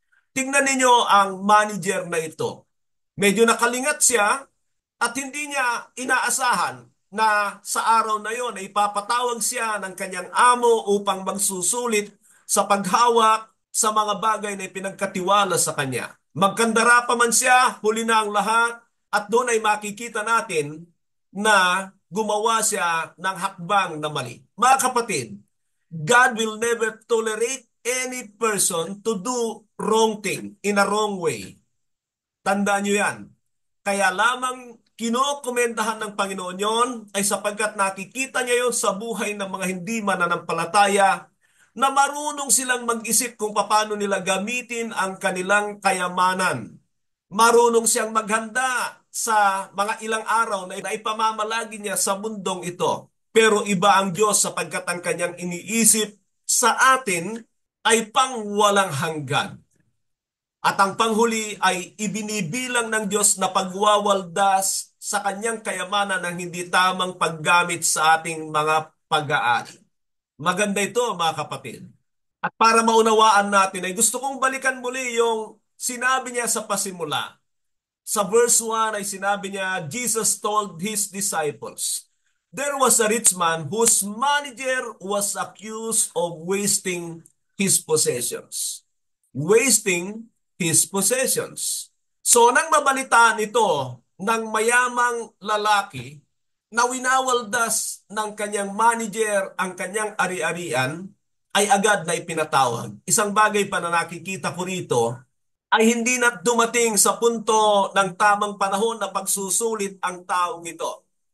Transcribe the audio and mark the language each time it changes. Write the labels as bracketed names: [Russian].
[Filipino] Tingnan ninyo ang manager na ito. Medyo nakalingat siya at hindi niya inaasahan na sa araw na yon ay ipapatawag siya ng kanyang amo upang magsusulit sa paghawak sa mga bagay na ipinagkatiwala sa kanya. Magkandara pa man siya, huli na ang lahat, at doon ay makikita natin na gumawa siya ng hakbang na mali. Mga kapatid, [English] God will never tolerate any person to do wrong thing in a wrong way. [Filipino] Tandaan nyo yan. Kaya lamang kinokomentahan ng Panginoon yon ay sapagkat nakikita niya yon sa buhay ng mga hindi mananampalataya na marunong silang mag-isip kung paano nila gamitin ang kanilang kayamanan. Marunong siyang maghanda sa mga ilang araw na ipamamalagi niya sa mundong ito. Pero iba ang Diyos sapagkat ang kanyang iniisip sa atin ay pang walang hanggan. At ang panghuli ay ibinibilang ng Diyos na pagwawaldas sa kanyang kayamanan ng hindi tamang paggamit sa ating mga pag-aari. Maganda ito mga kapatid. At para maunawaan natin ay gusto kong balikan muli yung sinabi niya sa pasimula. Sa verse 1 ay sinabi niya, [English] Jesus told his disciples, there was a rich man whose manager was accused of wasting his possessions. Wasting his possessions. [Filipino] So nang mabalitaan ito ng mayamang lalaki na winawaldas ng kanyang manager ang kanyang ari-arian, ay agad na ipinatawag. Isang bagay pa na nakikita ko rito ay hindi na dumating sa punto ng tamang panahon na pagsusulit ang taong ito.